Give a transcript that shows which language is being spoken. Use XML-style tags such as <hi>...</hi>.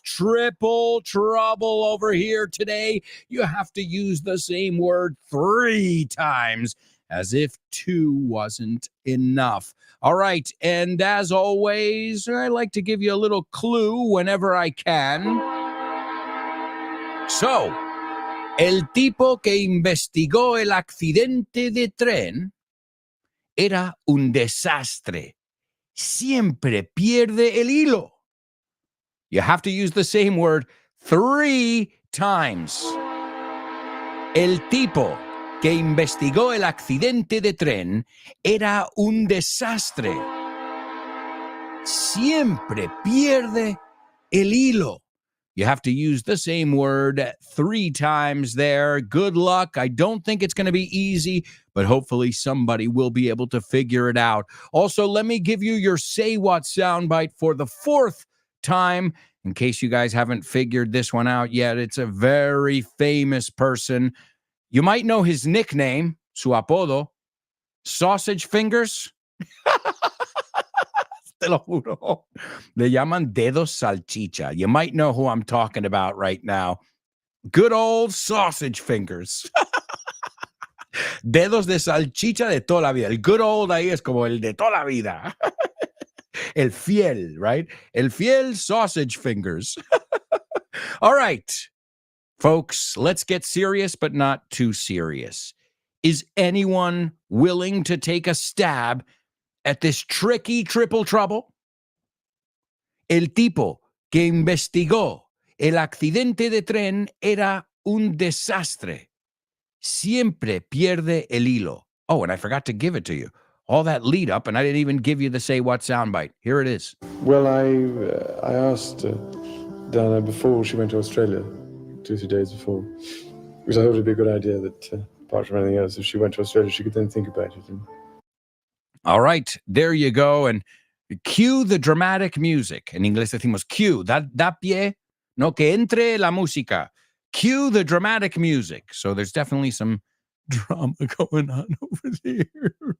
<en>Triple trouble over here today. You have to use the same word 3 times, as if 2 wasn't enough. All right, and as always, I like to give you a little clue whenever I can.</en> <es>So, el tipo que investigó el accidente de tren era un desastre. Siempre pierde el hilo.</es> <en>You have to use the same word 3 times.</en> <es>El tipo que investigó el accidente de tren era un desastre. Siempre pierde el hilo.</es> <en>You have to use the same word 3 times there. Good luck. I don't think it's going to be easy, but hopefully somebody will be able to figure it out. Also, let me give you your Say What soundbite for the 4th time. In case you guys haven't figured this one out yet, it's a very famous person. You might know his nickname,</en> <es>su apodo,</es> <en>Sausage Fingers.</en> <es>Te lo juro. Le llaman dedos salchicha.</es> <en>You might know who I'm talking about right now. Good old Sausage Fingers.</en> <es>Dedos de salchicha de toda la vida. El</es> <en>good old</en> <es>ahí es como el de toda la vida. El fiel,</es> <en>right?</en> <es>El fiel Sausage Fingers.</es> <en>All right, folks, let's get serious, but not too serious. Is anyone willing to take a stab at this tricky triple trouble?</en> <es>El tipo que investigó el accidente de tren era un desastre. Siempre pierde el hilo.</es> <en>Oh, and I forgot to give it to you. All that lead up, and I didn't even give you the Say What soundbite. Here it is. Well, I asked Dana before she went to Australia, 2-3 days before, because I thought it'd be a good idea that, apart from anything else, if she went to Australia, she could then think about it. All right, there you go. And cue the dramatic music.</en> <es>En inglés decimos cue, da pie, no que entre la música.</es> <en>Cue the dramatic music. So there's definitely some drama going on over there.</en>